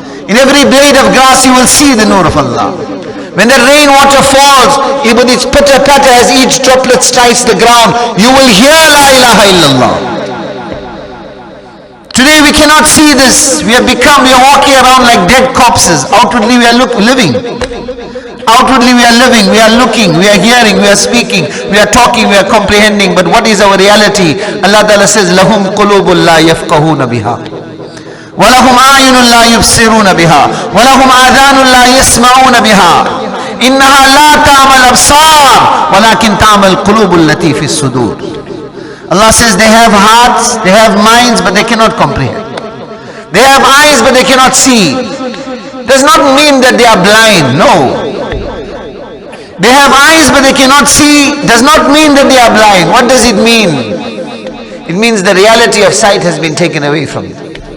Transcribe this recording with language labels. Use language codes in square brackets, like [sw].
[en] In every blade of grass you will see the nur of Allah. When the rainwater falls, with its pitter-patter as each droplet strikes the ground, you will hear La ilaha illallah. Today we cannot see this. We are walking around like dead corpses. Outwardly we are living. Outwardly we are living, we are looking, we are hearing, we are speaking, we are talking, we are comprehending. But what is our reality? Allah Ta'ala says, [ar] لَهُمْ قُلُوبٌ لَا يَفْقَهُونَ بِهَا وَلَهُمْ أَعْيُنٌ لَا يُبْصِرُونَ بِهَا وَلَهُمْ آذَانٌ لَا يَسْمَعُونَ بِهَا إِنَّهَا لَا تَعْمَى الْأَبْصَارُ وَلَكِنْ تَعْمَى الْقُلُوبُ الَّتِي فِي الصُّدُورِ. [en] Allah says they have hearts, they have minds, but they cannot comprehend. They have eyes, but they cannot see. Does not mean that they are blind, no. They have eyes but they cannot see, does not mean that they are blind. What does it mean? It means the reality of sight has been taken away from them.